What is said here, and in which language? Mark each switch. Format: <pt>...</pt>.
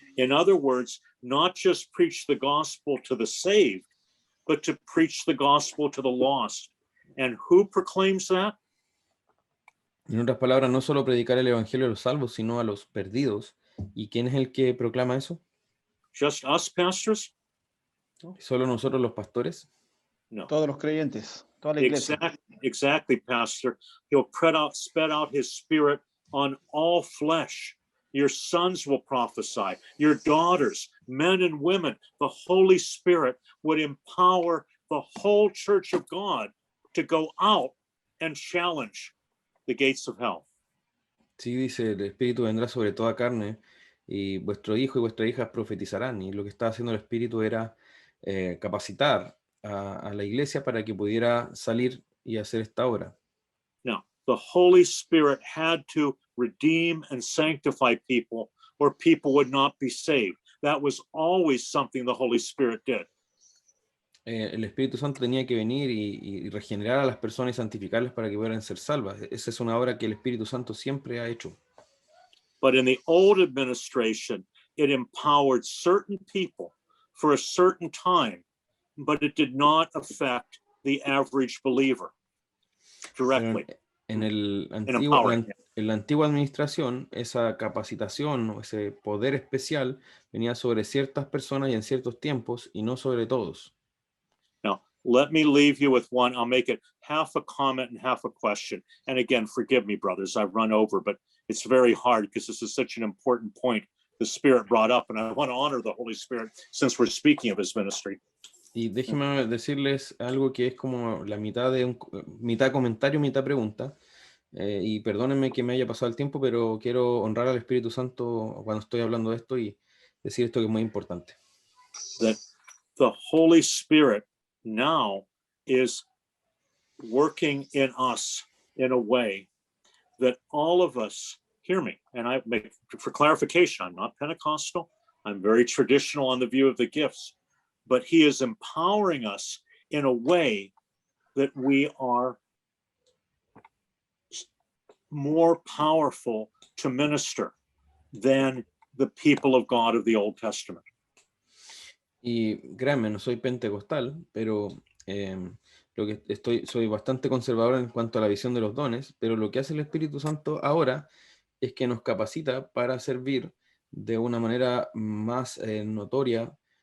<en>In other words, not just preach the gospel to the saved, but to preach the gospel to the lost. And who proclaims that?</en> <es>En otras palabras, no solo predicar el evangelio a los salvos, sino a los perdidos. ¿Y quién es el que proclama eso?</es> <en>Just us, pastors?</en> <es>¿Solo nosotros los pastores? No. Todos los creyentes, toda la iglesia.</es> <en>Exactly, Pastor. He'll sped out his spirit on all flesh. Your sons will prophesy, your daughters, men and women. The Holy Spirit would empower the whole church of God to go out and challenge the gates of hell.</en> <es>Sí, dice, el Espíritu vendrá sobre toda carne y vuestro hijo y vuestras hijas profetizarán. Y lo que estaba haciendo el Espíritu era capacitar a la iglesia para que pudiera salir y hacer esta obra.</es> <en>Now, the Holy Spirit had to redeem and sanctify people, or people would not be saved. That was always something the Holy Spirit did.</en> <es>El Espíritu Santo tenía que venir y regenerar a las personas y santificarlas para que pudieran ser salvas. Esa es una obra que el Espíritu Santo siempre ha hecho.</es> <en>But in the old administration, it empowered certain people for a certain time, but it did not affect the average believer directly.</en> <es>En la antigua administración, esa capacitación o ese poder especial venía sobre ciertas personas y en ciertos tiempos y no sobre todos.</es> <en>Now, let me leave you with one. I'll make it half a comment and half a question. And again, forgive me, brothers, I've run over, but it's very hard because this is such an important point the Spirit brought up, and I want to honor the Holy Spirit since we're speaking of his ministry.</en> <es>Y déjenme decirles algo que es como la mitad de mitad comentario, mitad pregunta. Y perdónenme que me haya pasado el tiempo, pero quiero honrar al Espíritu Santo cuando estoy hablando de esto y decir esto que es muy importante.</es> <en>That the Holy Spirit now is working in us in a way that all of us, hear me, and I make, for clarification, I'm not Pentecostal, I'm very traditional on the view of the gifts, but he is empowering us in a way that we are more powerful to minister than the people of God of the Old Testament.</en> <es>Y créanme, no soy pentecostal, pero lo que soy bastante conservador en cuanto a la visión de los dones, pero lo que hace el Espíritu Santo ahora es que nos capacita para servir de una manera más notoria.</es>